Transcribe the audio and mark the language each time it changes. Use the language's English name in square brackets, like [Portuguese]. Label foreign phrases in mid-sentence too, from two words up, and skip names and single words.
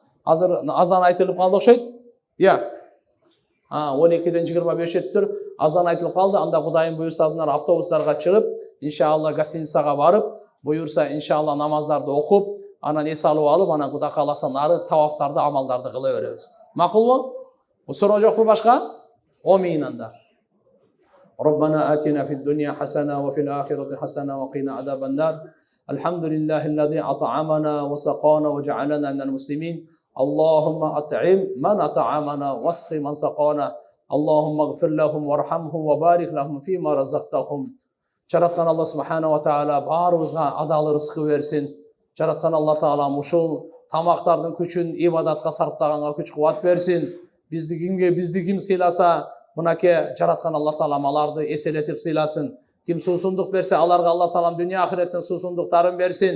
[Kyrgyz] Азыр азан айтылып калды окшойт. 12-ден 25 өттүр, азан айтылып калды. Анда Кудайым буйрса азынан автобустарга чыгып, иншалла гостиницага барып, буйрса иншалла намаздарды окуп, анан эс алып алып, анан Кудай кааласа нары тавафтарды, амалдарды кыла беребиз. Макулбу? Суроо жокпу башка? Омин анда. [Arabic] ربنا آتنا في الدنيا حسنة وفي الآخرة حسنة وقنا عذاب النار. الحمد لله الذي أطعمنا وسقانا وجعلنا من المسلمين. اللهم أطعم من أطعمنا واسق من سقانا. اللهم اغفر لهم وارحمهم وبارك لهم فيما رزقتهم. [Kyrgyz] Жараткан Алла [Arabic] سبحانه وتعالى [Kyrgyz] баарыбызга адал рызкы берсин. Жараткан Алла таала ушул тамактардын күчүн ибадатка сарптаганга күч кубат берсин. Бизди ким сыйласа, мынаке жараткан Алла таала аларды эселетип сыйласын. Ким суусундук берсе, аларга Алла таалам дүйнө ахиреттин суусундуктарын берсин.